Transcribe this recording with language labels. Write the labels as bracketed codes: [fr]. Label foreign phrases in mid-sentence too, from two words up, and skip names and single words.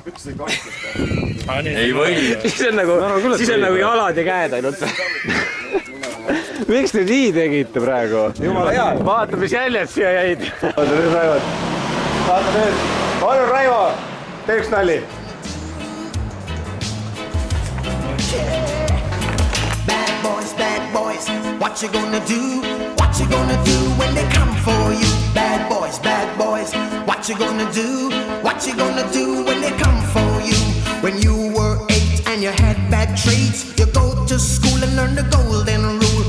[et] Ei või. Siis on nagu jalad ja käed ainult. Miks te nii tegite praegu? Jumala hea. Vaata, mis jäljed siia jäid. Vaata nüüd, Raivo. Vaata nüüd. Palun, Raivo. Tee üks nalli. [en] Bad boys, what you gonna do? What you gonna do when they come for you? Bad boys, what you gonna do? What you gonna do when they come for you? When you were 8 and you had bad traits, you go to school and learn the golden rule.